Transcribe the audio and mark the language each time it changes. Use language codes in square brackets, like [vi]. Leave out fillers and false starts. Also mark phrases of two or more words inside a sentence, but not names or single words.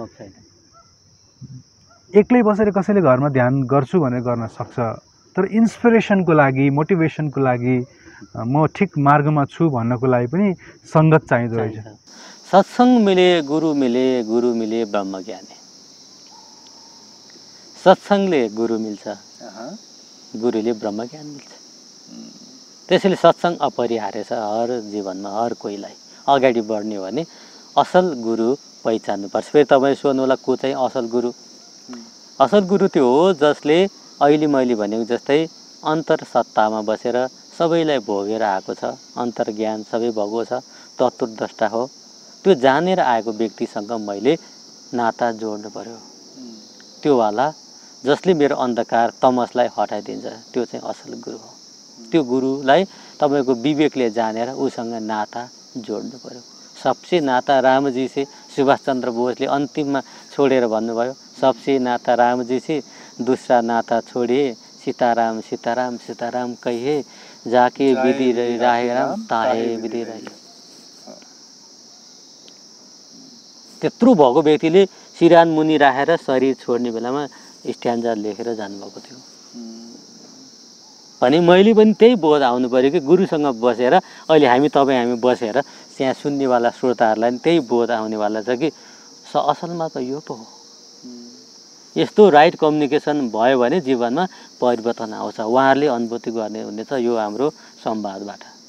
[ne] एक्लै बसेर कसैले घरमा ध्यान गर्छु भनेर गर्न सक्छ तर इन्स्पिरेसनको लागि मोटिभेसनको लागि म ठिक मार्गमा छु भन्नको लागि पनि सङ्गत चाहिँदो रहेछ [hi] सत्संग मिले गुरु मिले ब्रह्म ज्ञानी [ne] सत्संगले गुरु मिल्छ गुरुले ब्रह्म ज्ञान मिल्छ त्यसैले सत्संग अपरिहार्य छ हर जीवनमा हर कोहीलाई अगाडि बढ्ने हो भने असल गुरु पहिचान्नुपर्छ फेरि तपाईँ सोध्नुहोला को चाहिँ असल गुरु त्यो हो जसले अहिले मैले भनेको जस्तै अन्तर सत्तामा बसेर सबैलाई भोगेर आएको छ अन्तर ज्ञान सबै भएको छ तत्त्वद्रष्टा हो त्यो जानेर आएको व्यक्तिसँग मैले नाता जोड्नु पर्यो त्यो वाला जसले मेरो अन्धकार तमसलाई हटाइदिन्छ त्यो चाहिँ असल गुरु हो त्यो गुरुलाई तपाईँको विवेकले जानेर उसँग नाता जोड्नु पर्यो [hi] सबसे नाता रामजी से [ne] सुभाष चन्द्र बोसले अन्तिममा छोडेर भन्नुभयो [hi] सबसे नाता रामजी से दूसरा नाता छोडिए सीताराम सीताराम सीताराम कहिए जाके विधि राहे राम ताहे विधि रहे [ne] त्यत्रो भएको व्यक्तिले शिरान मुनि राखेर शरीर छोड्ने बेलामा स्ट्यान्जा लेखेर जानुभएको थियो भने मैले पनि त्यही बोध आउनु पर्यो कि गुरुसँग बसेर अहिले हामी बसेर त्यहाँ सुन्नेवाला श्रोताहरूलाई पनि त्यही बोध आउनेवाला छ कि असलमा त यो पो हो यस्तो [en] right communication [ne] भयो भने जीवनमा परिवर्तन आउँछ उहाँहरूले अनुभूति गर्ने हुनेछ यो हाम्रो संवादबाट